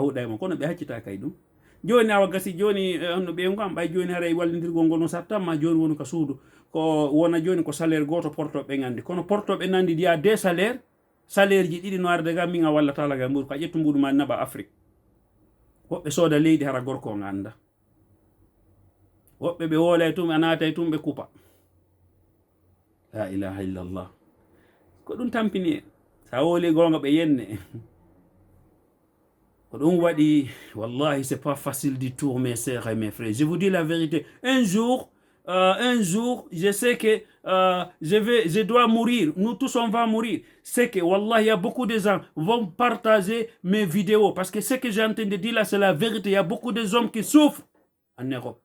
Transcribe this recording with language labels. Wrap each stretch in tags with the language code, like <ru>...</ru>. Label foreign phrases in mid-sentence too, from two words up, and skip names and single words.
<ff>huɗa e mo kono ɓe haccita kay ɗum joni awa gasi joni no ɓe ngam ɓay joni haray wallidirgol ngol no sattanma joni wonu ka suudu ko wona joni ko salaire goto portoɓe gandi kono portoɓe nandi ndiya 2 salaire ji ɗiɗi no arde ga min a wallata laga mbuɗu ko a ƴettu mbuɗu ma naba Afrique woɓɓe sooda leydi hara gorko o ganda woɓɓe ɓe woola e tum a naata e tum ɓe kupa</ff> <ar>لا إله إلا الله</ar> <ff>ko ɗum tampini e sa wooli gonga ɓe yenne ko ɗum waɗi wallahi</ff> <fr>c'est pas facile du tout mes sœurs et mes frères je vous dis la vérité un jour je sais que je dois mourir. Nous tous on va mourir. C'est que wallah il y a beaucoup de gens vont partager mes vidéos parce que ce que j'ai entendu de dire là c'est la vérité. Il y a beaucoup de hommes qui souffrent en Europe.</fr>